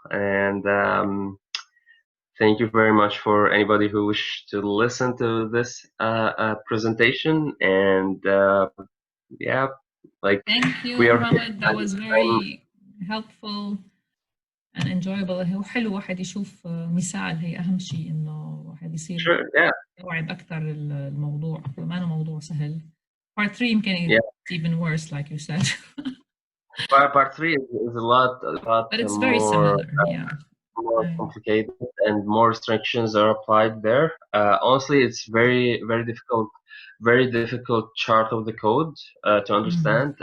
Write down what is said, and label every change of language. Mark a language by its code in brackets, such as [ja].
[en] And thank you very much for anybody who wished to listen to this presentation. And yeah, like thank you Mohammed. That was very helpful and enjoyable. [ar] هو حلو واحد يشوف مثال، هي أهم شيء إنه واحد يصير يستوعب أكثر الموضوع، ما أنه موضوع سهل. [en] Part 3 يمكن it's even worse like you said. Part 3 is a lot but it's very similar. More complicated and more restrictions are applied there. Honestly, it's very difficult chart of the code to understand.